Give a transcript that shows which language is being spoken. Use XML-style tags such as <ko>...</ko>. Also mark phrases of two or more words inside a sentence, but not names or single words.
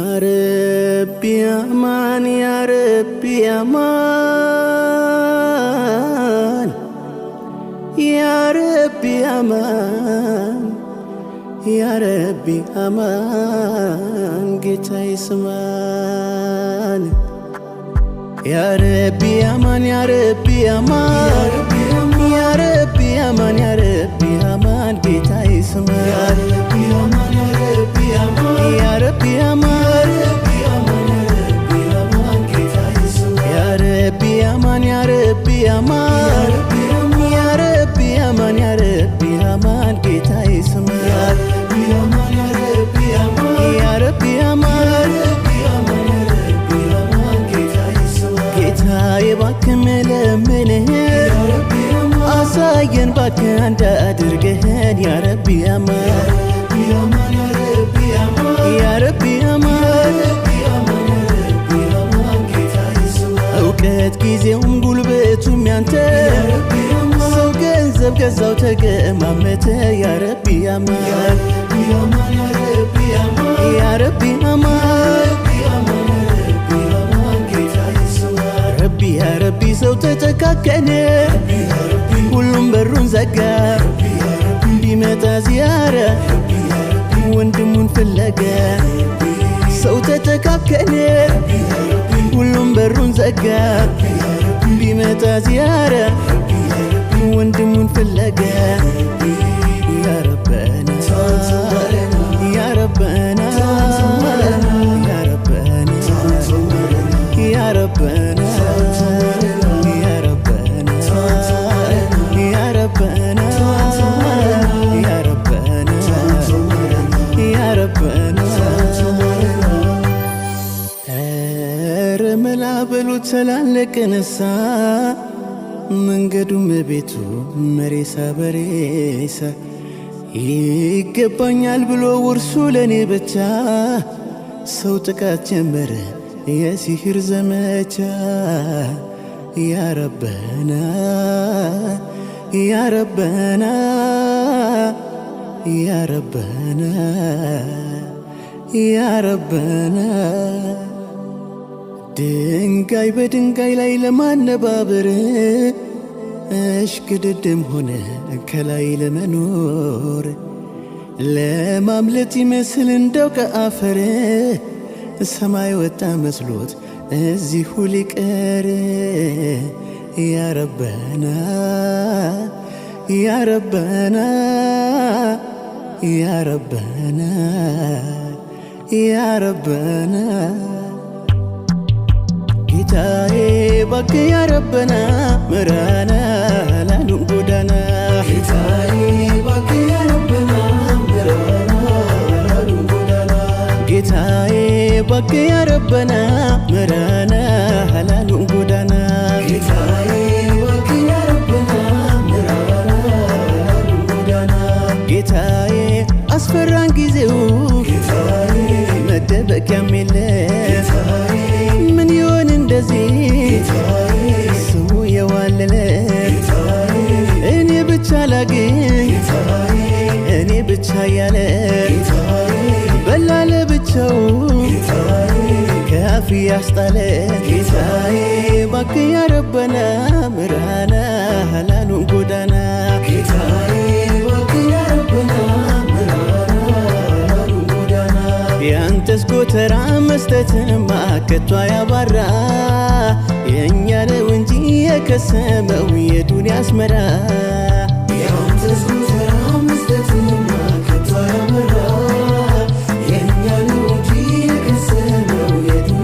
<ar>ربي أمان يا ربي أمان يا ربي أمان يا ربي أمان</ar> <am>ጌታ ይስማን</am> <ar>يا ربي أمان يا ربي أمان يا ربي أمان يا ربي أمان</ar> <am>ጌታ ይስማን</am> <ar>يا ربي أمان يا ربي أمان يا ربي أمان يا ربي أمان يا ربي أمان يا ربي أمان يا ربي أمان</ar> <am>ጌታ ይስማን</am> <ar>يا ربي أمان</ar> <am>ጌታዬ እባክህ ምለምንህ አሳየን እባክህ አንድ አድርገህን</am> <ar>يا ربي أمان يا ربي أمان</ar> <am>እውቀት ጊዜውም ጉልበቱም ያንተ ሰው ገንዘብ ገዛው ተገማመተ</am> <ar>يا ربي أمان يا ربي أمان ربي يا ربي</ar> <am>ሰው ተጨካከነ ሁሉም በሩን ዘጋ ቢመጣ ዚያራ ወንድሙን ፍለጋ ሰው ተጨካከነ ሁሉም በሩን ዘጋ ቢመጣ ዚያራ ወንድሙን ፍለጋ</am> <ar>يا ربنا يا ربنا يا ربنا يا ربنا يا ربنا يا ربنا يا ربنا يا ربنا رملا بلو تلالك نسا</ar> <am>መንገዱም ቤቱ መሬሳ በሬሳ ይገባኛል ብሎ ውርሱ ለኔ ብቻ ሰው ጥቃት ጀመረ የሲህር ዘመቻ</am> <ar>يا ربنا يا ربنا يا ربنا يا ربنا</ar> <am>ድንጋይ በድንጋይ ላይ ለማነባበር እሽቅድድም ሆነ ከላይ ለመኖር ለማምለጥ ይመስል እንደው ከአፈር ሰማይ ወጣ መስሎት እዚሁ ሊቀር</am> <ar>يا ربنا يا ربنا يا ربنا يا ربنا</ar> <am>ጌታዬ እባክህ</am> <ar>يا ربنا ምራና</ar> <am>ላሉን ጎዳና ጌታዬ እባክህ</am> <ar>يا ربنا</ar> <am>ምራና ላሉን ጎዳና ጌታዬ እባክህ</am> <ar>يا ربنا</ar> <am>ምራና ላሉን ጎዳና ጌታዬ እባክህ</am> <ar>يا ربنا</ar> <am>ምራና ላሉን ጎዳና ጌታዬ አስፈራን ጊዜው ጌታዬ መደበቂያም የለ ምን ይሆን እንደዚህ ስሙ የዋለለ እኔ ብቻ ላግኝ እኔ ብቻ ያለ በላለ ብቻው ከአፍ ያስጣለ ጌታዬ እባክህ</am> <ar>يا ربنا</ar> <am>ምራና ላሉን ጎዳና ጌታዬ እባክህ</am> <ar>يا ربنا</ar> <am>ያንተስ ጎተራ መስጠትማ ከቶ ያባራ የእኛ ነው እንጂ የከሰመው የዱንያ አስመራ ያንተስ ጎተራ መስጠትማ ከቶ ያባራ የእኛ ነው እንጂ የከሰመው የዱንያ</am>